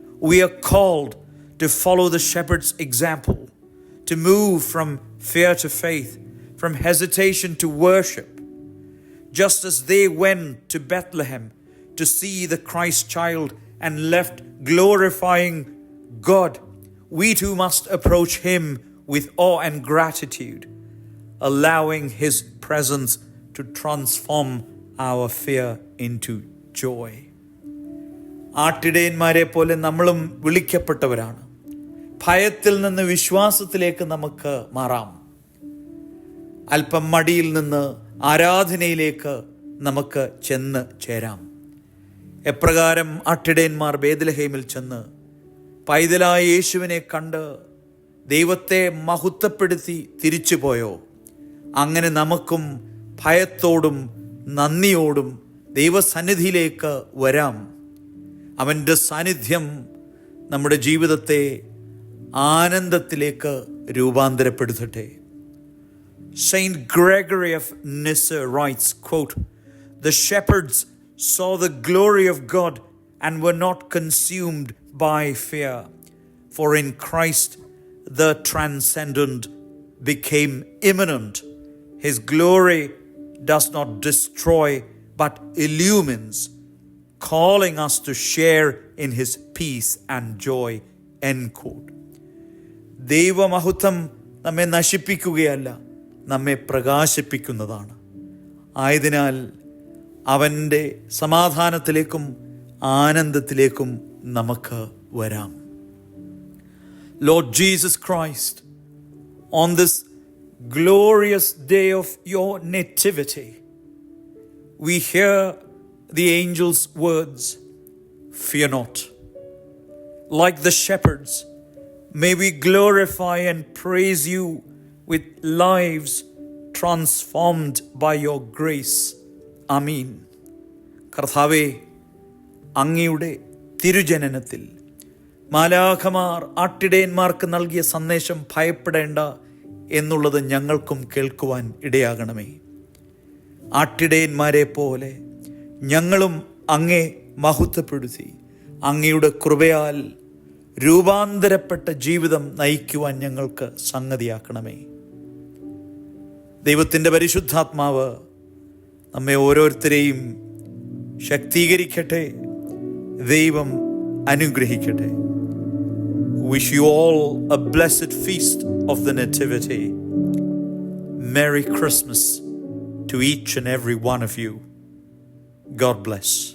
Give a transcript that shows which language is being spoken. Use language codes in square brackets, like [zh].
[en] We are called to follow the shepherd's example, to move from fear to faith, from hesitation to worship. Just as they went to Bethlehem to see the Christ child and left glorifying God, we too must approach him with awe and gratitude, allowing his presence to transform our fear into joy. [ml] ആട്ടിടയന്മാരെ പോലെ നമ്മളും വിളിക്കപ്പെട്ടവരാണ്. ഭയത്തിൽ നിന്ന് വിശ്വാസത്തിലേക്ക് നമുക്ക് മാറാം. അല്പം മടിയിൽ നിന്ന് ആരാധനയിലേക്ക് നമുക്ക് ചെന്ന് ചേരാം. എപ്രകാരം ആട്ടിടയന്മാർ ബേത്ലഹേമിൽ ചെന്ന് പൈതലായ യേശുവിനെ കണ്ട് ദൈവത്തെ മഹത്വപ്പെടുത്തി തിരിച്ചുപോയോ, അങ്ങനെ നമുക്കും ഭയത്തോടും നന്ദിയോടും ദൈവസന്നിധിയിലേക്ക് വരാം. അവൻ്റെ സാന്നിധ്യം നമ്മുടെ ജീവിതത്തെ ആനന്ദത്തിലേക്ക് രൂപാന്തരപ്പെടുത്തട്ടെ. [en] Saint Gregory of Nyssa writes, quote, "The shepherds saw the glory of God and were not consumed by fear, for in Christ the transcendent became immanent. His glory does not destroy but illumines, calling us to share in his peace and joy." End quote. [ml] ദൈവമഹത്വം നമ്മെ നശിപ്പിക്കുകയല്ല, നമ്മെ പ്രകാശിപ്പിക്കുന്നതാണ്. ആയതിനാൽ അവൻ്റെ സമാധാനത്തിലേക്കും ആനന്ദത്തിലേക്കും നമുക്ക് വരാം. [en] Lord Jesus Christ, on this glorious day of your nativity, we hear the angel's words, "Fear not." like the shepherds, may we glorify and praise you with lives transformed by your grace. Amen. [ml] കർത്താവേ, അങ്ങയുടെ തിരുജനനത്തിൽ മാലാഖമാർ ആട്ടിടയന്മാർക്ക് നൽകിയ സന്ദേശം ഭയപ്പെടേണ്ട എന്നുള്ളത് ഞങ്ങൾക്കും കേൾക്കുവാൻ ഇടയാകണമേ. ആട്ടിടയന്മാരെ പോലെ ഞങ്ങളും അങ്ങേ മഹത്വപ്പെടുത്തി അങ്ങയുടെ കൃപയാൽ രൂപാന്തരപ്പെട്ട ജീവിതം നയിക്കുവാൻ ഞങ്ങൾക്ക് സംഗതിയാക്കണമേ. ദൈവത്തിൻ്റെ പരിശുദ്ധാത്മാവ് നമ്മെ ഓരോരുത്തരെയും ശക്തീകരിക്കട്ടെ. ദൈവം അനുഗ്രഹിക്കട്ടെ. [en] Wish you all a blessed feast of the Nativity. Merry Christmas to each and every one of you. God bless.